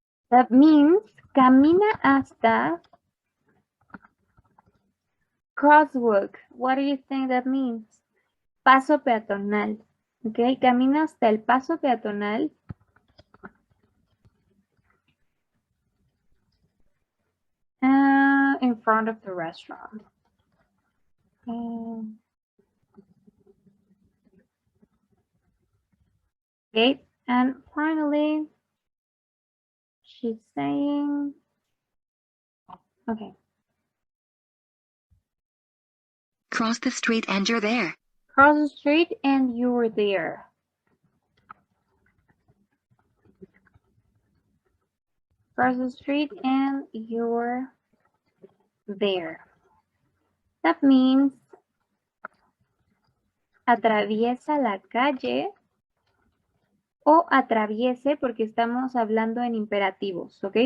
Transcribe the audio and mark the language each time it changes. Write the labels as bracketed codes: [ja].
[en] That means [es] camina hasta [en] crosswalk. What do you think that means? [es] Paso peatonal. Okay, camina hasta el paso peatonal. [en] In front of the restaurant. Okay, and finally, she's saying, okay. Cross the street and you're there. Cross the street and you're there. cross the street and you're there. That means [es] atraviesa la calle o atraviese porque estamos hablando en imperativos, ¿ok?